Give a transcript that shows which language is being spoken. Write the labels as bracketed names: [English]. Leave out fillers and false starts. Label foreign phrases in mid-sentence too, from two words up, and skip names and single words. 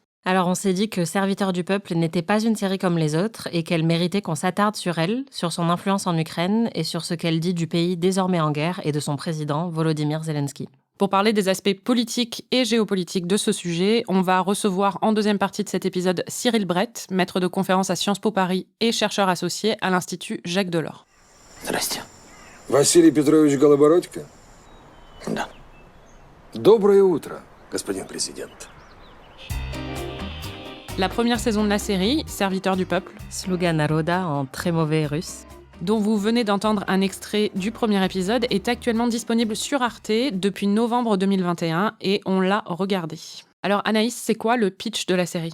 [French] Alors on s'est dit que Serviteurs du peuple n'était pas une série comme les autres et qu'elle méritait qu'on s'attarde sur elle, sur son influence en Ukraine et sur ce qu'elle dit du pays désormais en guerre et de son président, Volodymyr Zelensky. Pour parler des aspects politiques et géopolitiques de ce sujet, on va recevoir en deuxième partie de cet épisode Cyril Brett, maître de conférences à Sciences Po Paris et chercheur associé à l'Institut Jacques Delors. [Russian] Здрасте. Василий Петрович Голобородько? Да. Доброе утро, господин президент. [French] La première saison de la série, Serviteurs du peuple, Sluga Naroda en très mauvais russe. dont vous venez d'entendre un extrait du premier épisode, est actuellement disponible sur Arte depuis novembre 2021 et on l'a regardé. Alors Anaïs, c'est quoi le pitch de la série ?